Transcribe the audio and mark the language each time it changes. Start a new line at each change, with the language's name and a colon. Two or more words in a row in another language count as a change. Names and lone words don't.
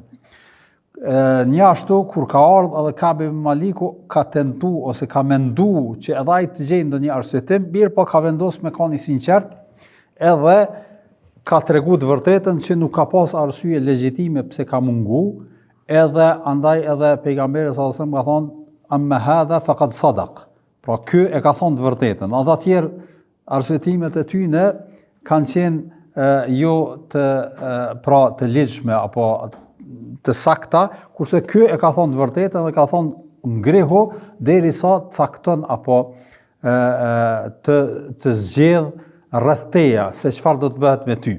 Albanian: Një ashtu kur ka ardhur edhe Ka'b ibn Maliku ka tentuar ose ka menduar që edhe ai të gjejë ndonjë arsyetim, mirë po ka vendosur me qenë i sinqert, edhe ka treguar të vërtetën që nuk ka pas arsye legjitime pse ka mungu, edhe andaj edhe pejgamberi
Arabic: صلى الله عليه وسلم
Albanian: ka thonë
Arabic: أما هذا فقد صدق.
Albanian: Pra ky e ka thonë të vërtetën. Edhe atëherë arsyetimet e tyre kanë qenë jo të ligjshme apo të sakta, kurse ky e ka thonë të vërtetën dhe ka thonë ngrihu derisa cakton apo të zgjedh rreth teja se çfarë do të bëhet me ty.